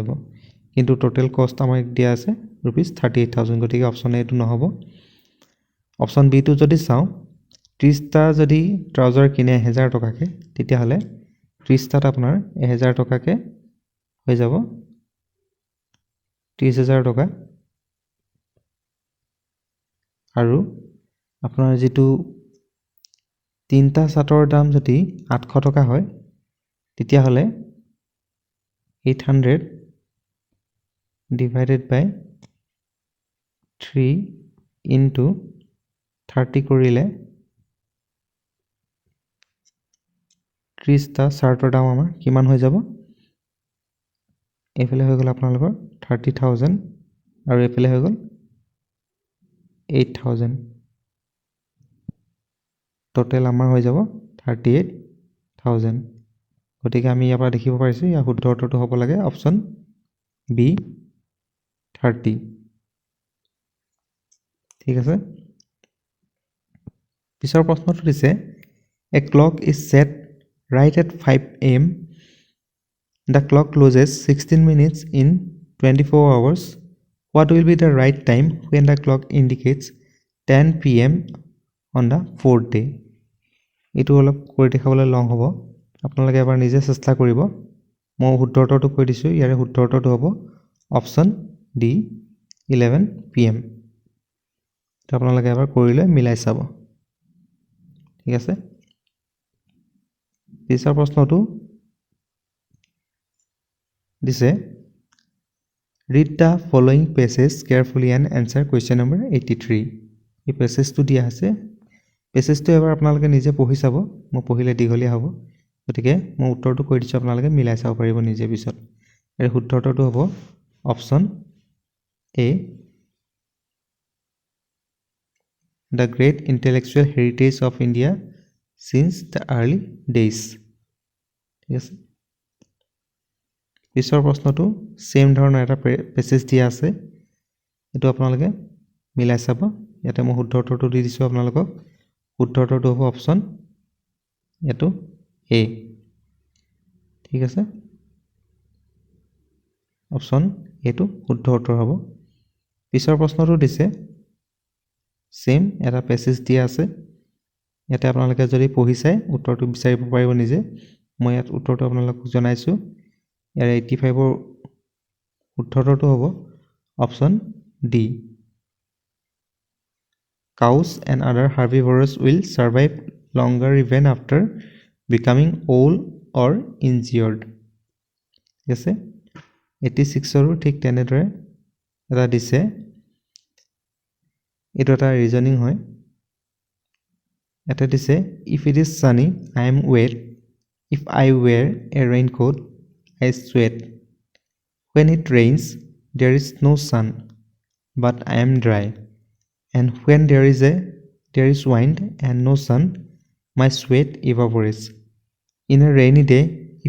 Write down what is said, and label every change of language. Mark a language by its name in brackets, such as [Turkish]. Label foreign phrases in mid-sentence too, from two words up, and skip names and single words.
[Assamese] যাব কিন্তু টোটাল কষ্ট আমাক দিয়া আছে rupees 38000 গতিকে অপচন এ টো নহব অপচন বি টো যদি চাও 30টা যদি ট্ৰাউজাৰ কিনে 1000 টকাকে তেতিয়াহ'লে 30টাত আপোনাৰ 1000 টকাকে হৈ যাব 30000 টকা আৰু আপোনাৰ যেটো তিনটা চাৰ্টৰ দাম যদি 800 টকা হয় তেতিয়াহ'লে 800 [English] divided by [Assamese] 3 into 30 কৰিলে 30টা চাৰ্টৰ দাম আমাৰ কিমান হৈ যাব এফালে হৈ গ'ল আপোনালোকৰ 30000 আৰু এফালে হৈ গ'ল 8000 টোটাল আমাৰ হৈ যাব 38000 গতিকে আমি ইয়াৰ পৰা দেখিব পাৰিছো ইয়াৰ শুদ্ধ উত্তৰটো হ'ব লাগে অপচন বি 30 ঠিক আছে পিছৰ প্ৰশ্নটো দিছে [English] a clock is set right at 5 am the clock closes 16 minutes in 24 hours what will be the right time when the clock indicates 10 pm on the fourth day [Assamese] এটো অলপ কৰি দেখাবলৈ লং হ'ব আপোনালোকে এবাৰ নিজে চেষ্টা কৰিব মই শুদ্ধ উত্তৰটো কৈ দিছো ইয়াৰে শুদ্ধ উত্তৰটো হ'ব অপচন ডি 11 pm তো আপোনালোকে এবাৰ কৰিলে মিলাই চাব ঠিক আছে পিছৰ প্ৰশ্নটো [English] দিছে read the following passages carefully and answer question number 83 [Assamese] এই পেছেজটো দিয়া আছে পেছেজটো এবাৰ আপোনালোকে নিজে পঢ়ি চাব মই পঢ়িলে দীঘলীয়া হ'ব গতিকে মই উত্তৰটো কৈ দিছো আপোনালোকে মিলাই চাব পাৰিব নিজে পিছত এৰ শুদ্ধ উত্তৰটো হ'ব অপচন এ [English] the great intellectual heritage of India since the early days [Assamese] ঠিক আছে পিছৰ প্ৰশ্নটো সেম ধৰণৰ এটা পেছেজ দিয়া আছে এটো আপোনালোকে মিলাই চাব ইয়াতে মই শুদ্ধ উত্তৰটো দি দিছো আপোনালোকক শুদ্ধ উত্তৰটো হ'ব অপচন এটো এ ঠিক আছে অপচন এটো শুদ্ধ উত্তৰ হ'ব পিছৰ প্ৰশ্নটো দিছে সেম এটা পেছেজ দিয়া আছে ইয়াতে আপোনালোকে যদি পঢ়ি চাই উত্তৰটো বিচাৰিব পাৰিব নিজে মই ইয়াত উত্তৰটো আপোনালোকক জনাইছো ইয়াৰ 85 ৰ উত্তৰটো হ'ব অপচন ডি [English] cows and other herbivores will survive longer even after becoming old or injured [Assamese] ঠিক আছে 86 ৰো ঠিক তেনেদৰে এটা দিছে এটো এটা ৰিজনিং হয় এটা দিছে [English] if it is sunny I am wet if I wear a raincoat I sweat when it rains there is no sun but I am dry and when there is wind and no sun my sweat evaporates in a rainy day if